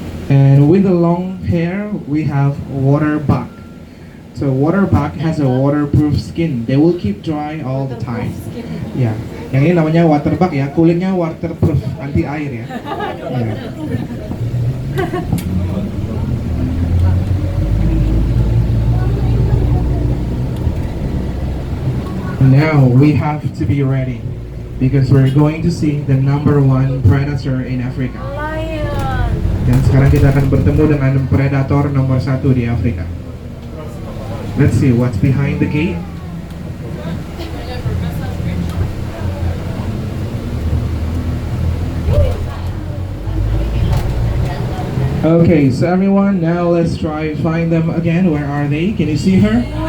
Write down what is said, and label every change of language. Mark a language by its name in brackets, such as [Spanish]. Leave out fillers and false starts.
[English] And with the long hair, we have water buck. So water buck has a waterproof skin. They will keep dry all the time. [Indonesian] Ya, yang ini namanya water buck ya. Kulitnya waterproof, anti air ya. Ya. [English] Now we have to be ready because we're going to see the #1 predator in Africa. Lion. [Indonesian] Dan sekarang kita akan bertemu dengan predator nomor 1 di Afrika. [English] Let's see what's behind the gate. Okay, so everyone, now let's try find them again. Where are they? Can you see her?